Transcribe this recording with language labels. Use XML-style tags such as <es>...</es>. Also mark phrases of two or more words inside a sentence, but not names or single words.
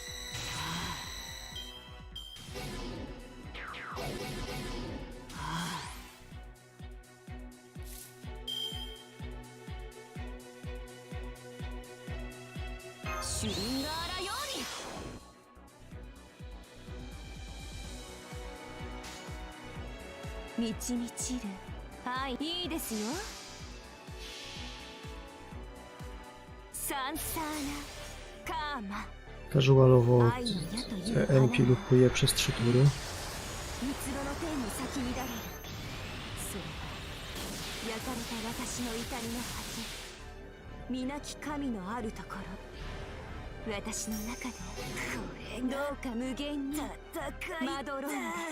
<ja>シュリンガーラより満ち満ちるはいいいですよ。サンサーナカーマ</ja> <pl>Casualowo MP lupuje przez 3 tury.</pl> <ja>蜜ろの天に咲き乱れる。それは焼かれた私の痛みの果て、皆き神のあるところ、私の中でどうか無限にまどろんだ。</ja>